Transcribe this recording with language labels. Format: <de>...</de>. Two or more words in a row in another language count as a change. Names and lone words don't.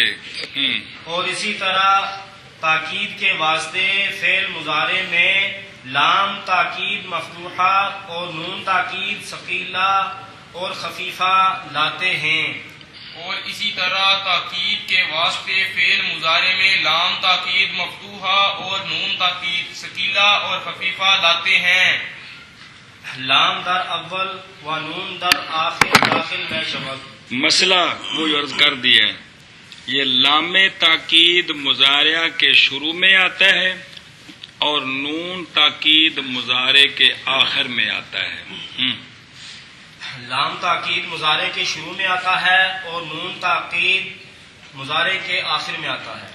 <ur>اور اسی طرح تاکید کے واسطے فعل مضارع میں لام تاکید مفتوحہ اور نون تاکید ثقیلہ اور خفیفہ لاتے ہیں. اور اسی طرح تاکید کے واسطے فعل مضارع میں لام تاکید مفتوحہ اور نون تاکید ثقیلہ اور خفیفہ لاتے ہیں.</ur> <fa>لام در اول و نون در آخر داخل میں شبک.</fa> <ur>مسئلہ وہ عرض کر دیا ہے یہ لام تاکید مضارع کے شروع میں آتا ہے اور نون تاکید مضارع کے آخر میں آتا ہے. لام تاکید مضارع کے شروع میں آتا ہے اور نون تاکید مضارع کے آخر میں آتا ہے.</ur>